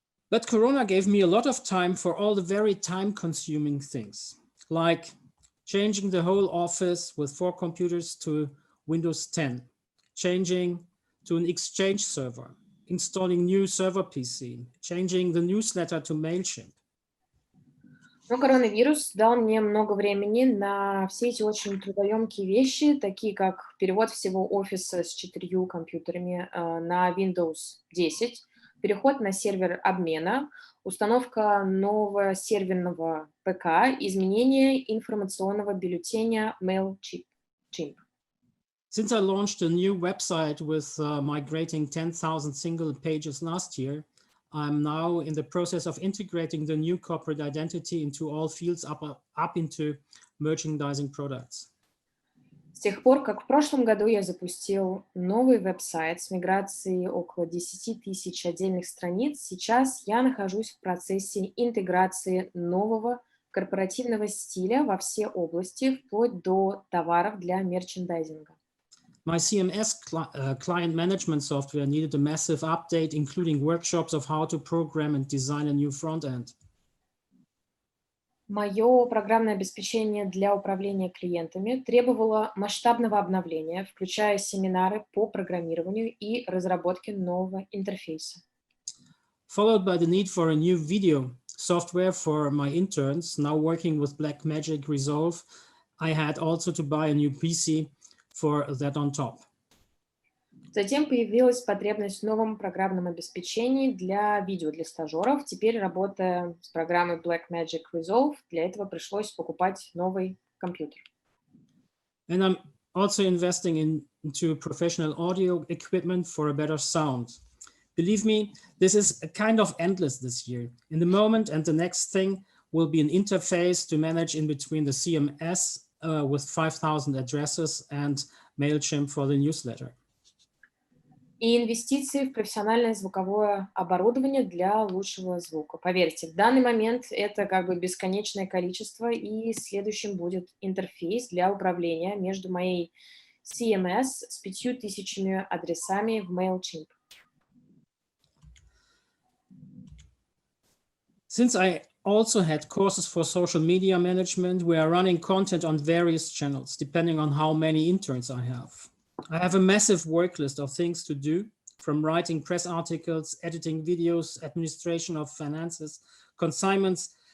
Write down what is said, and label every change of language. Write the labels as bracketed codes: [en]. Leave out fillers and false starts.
[en] But Corona gave me a lot of time for all the very time-consuming things, like changing the whole office with 4 computers to Windows 10, changing to an Exchange server, installing new server PC, changing the newsletter to MailChimp. [ru] Но коронавирус дал мне много времени на все эти очень трудоемкие вещи, такие как перевод всего офиса с 4 компьютерами на Windows 10, переход на сервер обмена, установка нового серверного ПК, изменение информационного бюллетеня MailChimp. [en] Since I launched a new website with migrating 10,000 single pages last year, I'm now in the process of integrating the new corporate identity into all fields up into merchandising products. [ru] С тех пор, как в прошлом году я запустил новый веб-сайт с миграцией около 10 тысяч отдельных страниц, сейчас я нахожусь в процессе интеграции нового корпоративного стиля во все области, вплоть до товаров для мерчендайзинга. [en] My CMS client management software needed a massive update, including workshops of how to program and design a new front end. [ru] Мое программное обеспечение для управления клиентами требовало масштабного обновления, включая семинары по программированию и разработке нового интерфейса. [en] Followed by the need for a new video software for my interns, now working with Blackmagic Resolve, I had also to buy a new PC for that on top. [ru] Затем появилась потребность в новом программном обеспечении для видео, для стажеров. Теперь, работая с программой Blackmagic Resolve, для этого пришлось покупать новый компьютер. [en] And I'm also investing into professional audio equipment for a better sound. Believe me, this is a kind of endless this year. In the moment and the next thing will be an interface to manage in between the CMS with 5,000 addresses and MailChimp for the newsletter. [ru] И инвестиции в профессиональное звуковое оборудование для лучшего звука. Поверьте, в данный момент это как бы бесконечное количество, и следующим будет интерфейс для управления между моей CMS с 5,000 адресами в MailChimp. [en] Since I also had courses for social media management, we are running content on various channels, depending on how many interns I have. I have a massive work list of things to do, from writing press articles, editing videos, administration of finances, consignments.